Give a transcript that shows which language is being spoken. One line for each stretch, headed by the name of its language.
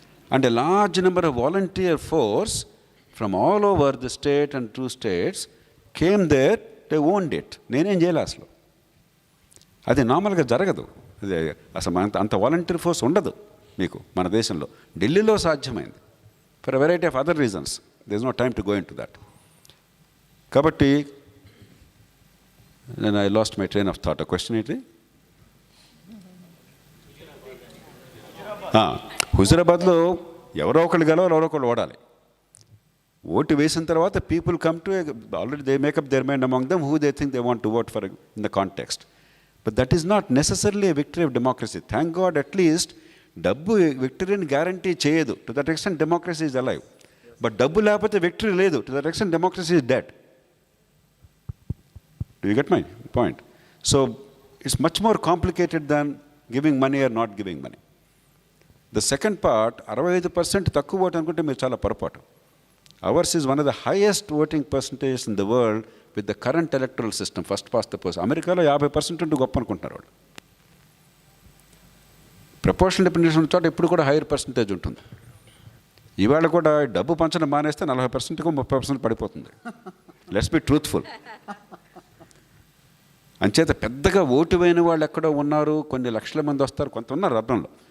English: And a large number of volunteer force from all over the state and 2 states came there, they owned it.
Telugu: నేనేం చేయాలి అసలు? అది నార్మల్గా జరగదు. అది అసలు అంత వాలంటీర్ ఫోర్స్ ఉండదు మీకు మన దేశంలో. ఢిల్లీలో సాధ్యమైంది
English: For a variety of other reasons. They is no time to go in to that.
Telugu: కాబట్టి నేను
English: I lost my train of thought.
Telugu: ఆ క్వశ్చన్ ఏంటి? హుజరాబాద్లో ఎవరో ఒకళ్ళు గెలవాలి, ఎవరో ఒకళ్ళు ఓడాలి. ఓటు వేసిన తర్వాత
English: People come to already they make up their mind among them who they think they want to vote for in the context. But that is not necessarily a victory of democracy. Thank god at least
Telugu: డబ్బు విక్టరీని guarantee చేయదు.
English: To that extent democracy is alive.
Telugu: But డబ్బు లేకపోతే victory లేదు.
English: To that extent democracy is dead. Do you get my point? So it's much more complicated than giving money or not giving money. The second part,
Telugu: 65% తక్కువ vote అనుకుంటే మీరు చాలా పొరపాటు.
English: Ours is one of the highest voting percentages in the world with the current electoral system, first past the post.
Telugu: అమెరికాలో 50% ఉంటే గొప్ప అనుకుంటున్నారు వాళ్ళు. ప్రపోర్షనల్ రిప్రజెంటేషన్ చోట ఇప్పుడు కూడా హైయర్ పర్సంటేజ్ ఉంటుంది. ఇవాళ కూడా డబ్బు పంచడం మానేస్తే 40%కు 30% పడిపోతుంది.
English: Let's be truthful.
Telugu: అంచేత పెద్దగా ఓటు వేయని వాళ్ళు ఎక్కడో ఉన్నారు, కొన్ని లక్షల మంది వస్తారు, కొంత ఉన్నారు అర్బన్లో.